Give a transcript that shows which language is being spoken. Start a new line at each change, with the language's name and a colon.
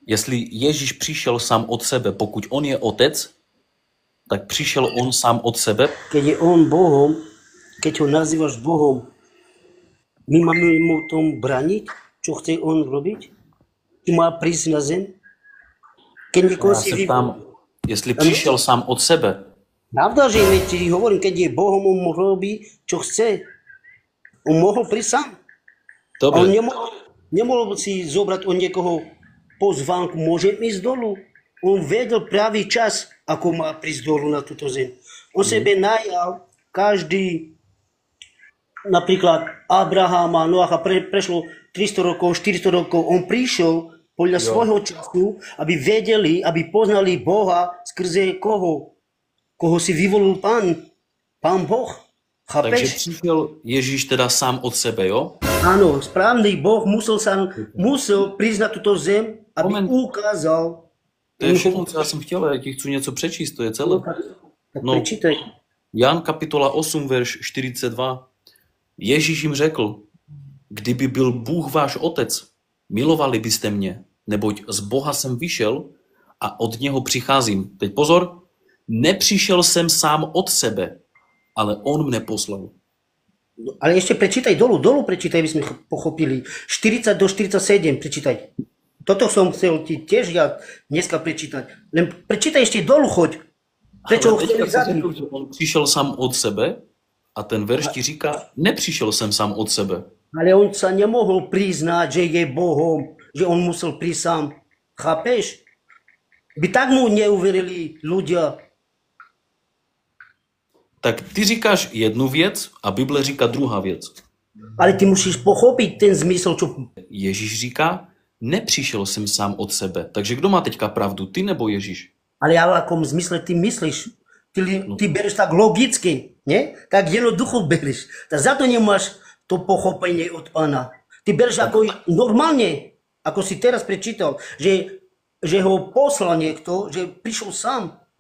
Czech: Jestli Ježíš přišel sám od sebe, pokud on je otec, tak přišel on sám od sebe.
Slovak: Keď je on Bohom, keď ho nazývaš Bohom, my máme mu tom braniť, čo chce on robiť? Či má prísť na zem? Keď niekoho
Czech: Já si se ptám, jestli přišel sám od sebe.
Slovak: Pravda, že ti hovorím, keď je Bohom, on robí, čo chce. On mohol prísť sám. Dobre. On nemohol si zobrať od niekoho pozvánku, môžem ísť dolu. On vedel pravý čas, ako má prísť dolu na túto zem. On sebe najal každý, napríklad Abrahama, Noacha, prešlo 300 rokov, 400 rokov, on prišiel podľa svojho času, aby vedeli, aby poznali Boha skrze koho? Koho si vyvolil Pán Boh. Chápeš?
Czech: Takže přišel Ježíš teda sám od sebe, jo?
Slovak: Áno, správny Boh musel prísť na túto zem, aby ukázal.
Czech: To je všechno, co já jsem chtěl, já ti chci něco přečíst, to je celé.
Slovak: No, prečítaj.
Czech: Jan kapitola 8, verš 42. Ježíš jim řekl, kdyby byl Bůh váš otec, milovali byste mě, neboť z Boha jsem vyšel a od něho přicházím. Teď pozor, nepřišel jsem sám od sebe, ale on mne poslal.
Slovak: Ale ešte prečítaj dolu prečítaj, aby sme pochopili. 40 do 47 prečítaj. Toto som chcel ti tiež ja dneska prečítať. Len prečítaj ešte dolu, choď. Prečo ho chceli zabiť?
Czech: On přišel sám od sebe a ten verš ti říká, nepřišel jsem sám od sebe.
Slovak: Ale on sa nemohol priznať, že je Bohom, že on musel prísť sám. Chápeš? By tak mu neuverili ľudia.
Czech: Tak ty říkáš jednu věc a Bible říká druhá věc.
Slovak: Ale ty musíš pochopiť ten zmysel, čo...
Czech: Ježíš říká, nepřišel jsem sám od sebe. Takže kdo má teďka pravdu, ty nebo Ježíš?
Slovak: Ale v akom zmysle ty myslíš? Ty bereš tak logicky, ne? Tak jednoducho bereš. Tak za to nemáš to pochopenie od Pána. Ty bereš ako normálne, ako si teraz prečítal, že ho poslal niekto, že prišiel sám.